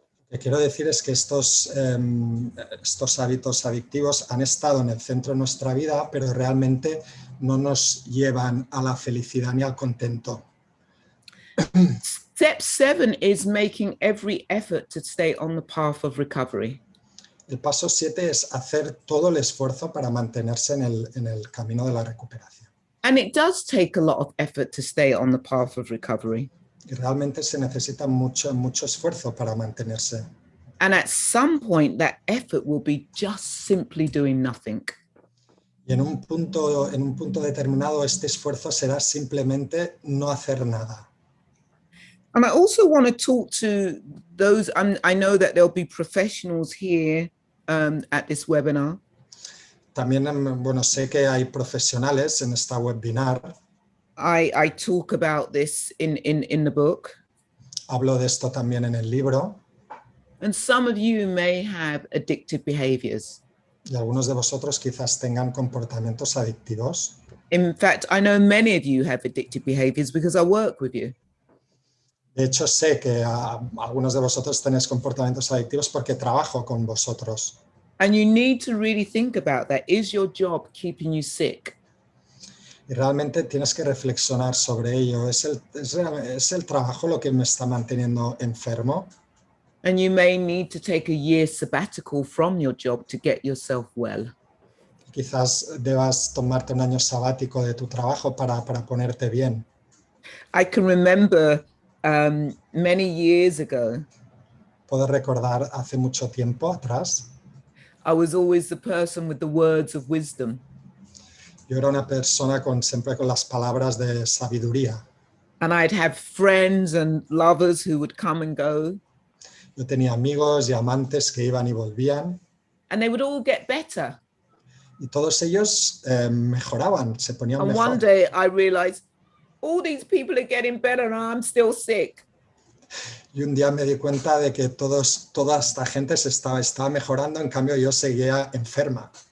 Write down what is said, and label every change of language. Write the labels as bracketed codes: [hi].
[es] Lo que quiero decir es que estos hábitos adictivos han estado en el centro de nuestra vida, pero realmente no nos llevan a la felicidad ni al contento. [en] Step 7 is making every effort to stay on the path of recovery. [es] El paso 7 es hacer todo el esfuerzo para mantenerse en el camino de la recuperación. [en] And it does take a lot of effort to stay on the path of recovery. [es] Y realmente se necesita mucho esfuerzo para mantenerse. [en] And at some point, that effort will be just simply doing nothing. [es] Y en un punto determinado, este esfuerzo será simplemente no hacer nada. [en] And I also want to talk to those, I know that there'll be professionals here at this webinar. [es] También, sé que hay profesionales en esta webinar. [en] I talk about this in the book. [es] Hablo de esto también en el libro. [en] And some of you may have addictive behaviors. [es] Y algunos de vosotros quizás tengan comportamientos adictivos. [en] In fact, I know many of you have addictive behaviors because I work with you. [es] De hecho, sé que algunos de vosotros tenéis comportamientos adictivos porque trabajo con vosotros. [en] And you need to really think about that. Is your job keeping you sick? [es] Y realmente tienes que reflexionar sobre ello. ¿Es el trabajo lo que me está manteniendo enfermo? [en] And you may need to take a year sabbatical from your job to get yourself well. [es] Quizás debas tomarte un año sabático de tu trabajo para ponerte bien. [en] I can remember many years ago, [es] Puedo recordar hace mucho tiempo atrás. [en] I was always the person with the words of wisdom. [es] Yo era una persona siempre con las palabras de sabiduría. [en] And I'd have friends and lovers who would come and go. [es] Yo tenía amigos y amantes que iban y volvían. [en] And they would all get better. [es] Y todos ellos mejoraban, se ponían [en] And [es] mejor. [en] one day I realized all these people are getting better and I'm still sick. [es] Y un día me di cuenta de que toda esta gente estaba mejorando, en cambio yo seguía enferma.